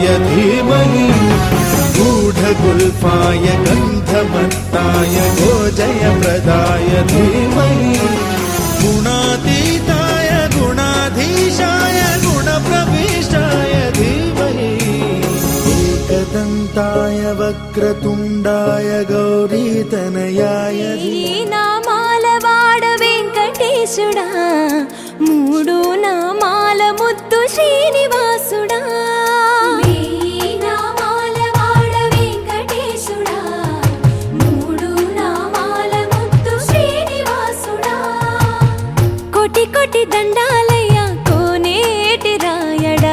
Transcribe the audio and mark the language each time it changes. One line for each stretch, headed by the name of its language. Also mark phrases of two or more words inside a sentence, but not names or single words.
Sanskrit: धीमहि गूढगुल्फाय गन्धमत्ताय गोजयप्रदाय धीमहि गुणातीताय गुणाधीशाय गुणप्रविष्टाय धीमहि एकदन्ताय वक्रतुण्डाय गौरीतनयाय
Telugu: నామాలవాడ వెంకటే వెంకటేశుడా మూడు నామాల ముద్దు శ్రీనివాసుడా వేయి నామాల వాడ వెంకటేశుడా మూడు నామాల ముద్దు శ్రీనివాసుడా కోటి కోటి దండాలయ్యా కోనేటి రాయడా